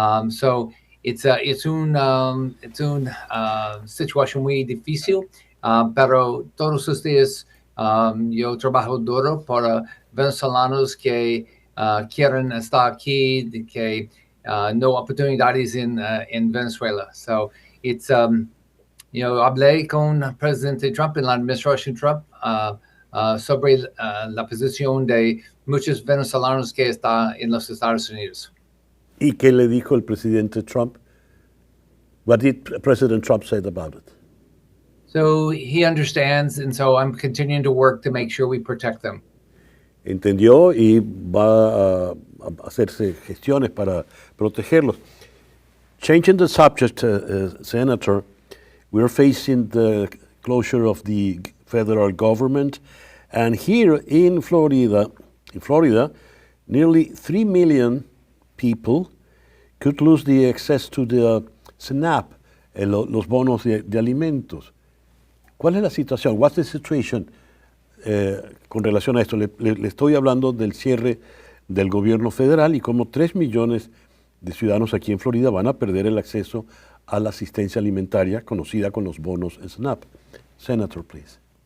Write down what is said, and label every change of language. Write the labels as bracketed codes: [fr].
[en] So it's [es] un situación muy difícil, pero todos los días yo trabajo duro para venezolanos que quieren estar aquí, que no oportunidades en Venezuela. [en] So it's [es] hablé con el presidente Trump en la administración Trump sobre la posición de muchos venezolanos que están en los Estados Unidos. ¿Y qué le dijo el presidente Trump? [en] What did President Trump say about it? So he understands, and so I'm continuing to work to make sure we protect them. [es] Entendió y va a hacerse gestiones para protegerlos. [en] Changing the subject, Senator, we're facing the closure of the federal government, and here in Florida, nearly 3 million people could lose the access to the SNAP, [es] los bonos de alimentos. ¿Cuál es la situación? [en] What's the situation [es] con relación a esto? Le estoy hablando del cierre del gobierno federal y cómo 3 millones de ciudadanos aquí en Florida van a perder el acceso a la asistencia alimentaria conocida con los bonos SNAP. [en] Senator, please.